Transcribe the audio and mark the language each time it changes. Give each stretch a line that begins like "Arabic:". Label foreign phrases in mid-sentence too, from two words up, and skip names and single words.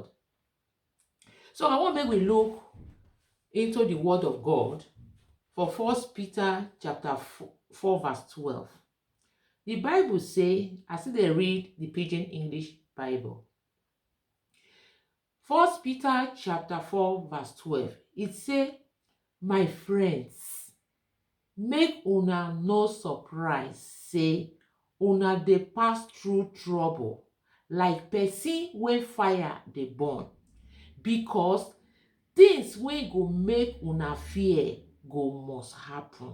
Nigerian Pidgin: So, I want make we look into the word of God for 1 Peter chapter 4 verse 12. The Bible say, I see they read the Pidgin English Bible. 1 Peter chapter 4 verse 12. It say, my friends, make una no surprise, say una dey pass through trouble like person wey fire dey burn, because things wey go make una fear go must happen.